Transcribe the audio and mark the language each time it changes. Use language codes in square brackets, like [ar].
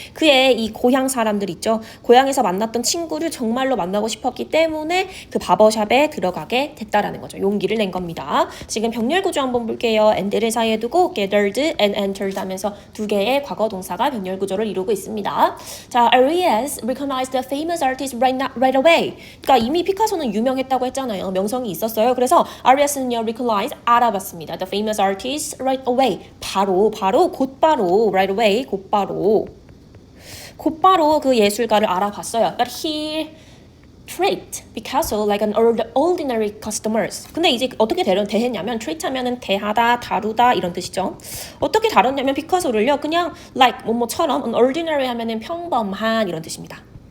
[ko] 그의 이 고향 사람들 있죠. 고향에서 만났던 친구를 정말로 만나고 싶었기 때문에 그 바버샵에 들어가게 됐다라는 거죠. 용기를 낸 겁니다. 지금 병렬 구조 한번 볼게요. and를 사이에 두고 gathered and entered 하면서 두 개의 과거 동사가 병렬 구조를 이루고 있습니다. [en] 자, Arias recognized the famous artist right away. [ko] 그러니까 이미 피카소는 유명했다고 했잖아요. 명성이 있었어요. 그래서 아리아스는요, recognize, 알아봤습니다. [en] The famous artist right away. [ko] 곧바로, right away, 곧바로 그 예술가를 알아봤어요. [en] But he treat Picasso like an ordinary customers. [ko] 근데 이제 어떻게 대했냐면 treat 하면은 대하다, 다루다 이런 뜻이죠. 어떻게 다뤘냐면 피카소를요, 그냥 like 뭐처럼 an ordinary 하면은 평범한 이런 뜻입니다.